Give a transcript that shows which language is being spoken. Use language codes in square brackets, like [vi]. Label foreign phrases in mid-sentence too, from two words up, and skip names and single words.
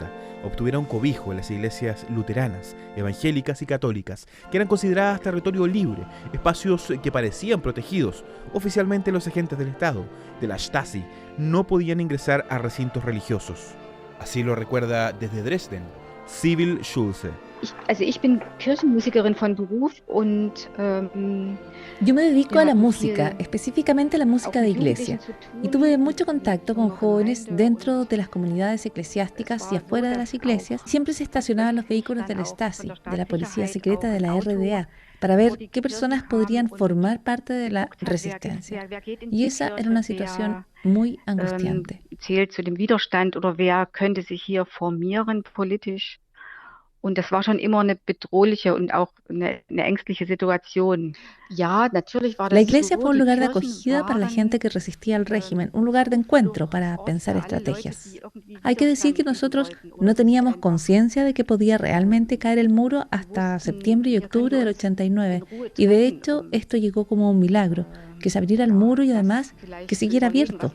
[es] Obtuvieron cobijo en las iglesias luteranas, evangélicas y católicas, que eran consideradas territorio libre, espacios que parecían protegidos. Oficialmente los agentes del Estado, de la Stasi, no podían ingresar a recintos religiosos. Así lo recuerda desde Dresden Sibyl Schulze. [de] Ich bin Kirchenmusikerin von Beruf und [es] yo me dedico a la música, específicamente a la música de iglesia, y tuve mucho contacto con jóvenes dentro de las comunidades eclesiásticas y afuera de las iglesias. Siempre se estacionaban los vehículos de la Stasi, de la policía secreta de la RDA, para ver qué personas podrían formar parte de la resistencia. Y esa era una situación muy angustiante. [de] Zählt zu dem Widerstand oder wer könnte sich hier formieren politisch. Und das war schon immer eine bedrohliche und auch eine ängstliche Situation. Ja, natürlich war das [es] La iglesia fue un lugar de acogida para la gente que resistía al régimen, un lugar de encuentro para pensar estrategias. Hay que decir que nosotros no teníamos conciencia de que podía realmente caer el muro hasta septiembre y octubre del 89, y de hecho esto llegó como un milagro, que se abriera el muro y además que siguiera abierto.